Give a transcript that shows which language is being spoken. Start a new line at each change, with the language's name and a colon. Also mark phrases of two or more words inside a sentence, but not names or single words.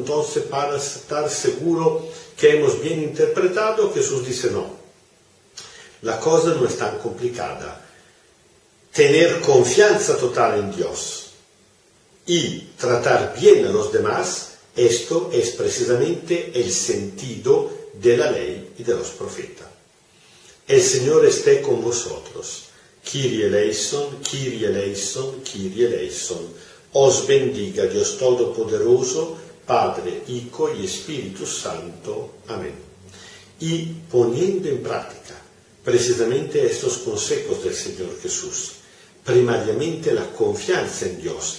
Spanish: Entonces, para estar seguro que hemos bien interpretado, Jesús dice no, la cosa no es tan complicada. Tener confianza total en Dios y tratar bien a los demás, esto es precisamente el sentido de la ley y de los profetas. El Señor esté con vosotros.
Greek: Kyrie eleison, Kyrie eleison, Kyrie eleison.
Spanish: Os bendiga Dios Todopoderoso, Padre, Hijo y Espíritu Santo. Amén. Y poniendo en práctica precisamente estos consejos del Señor Jesús, primariamente la confianza en Dios.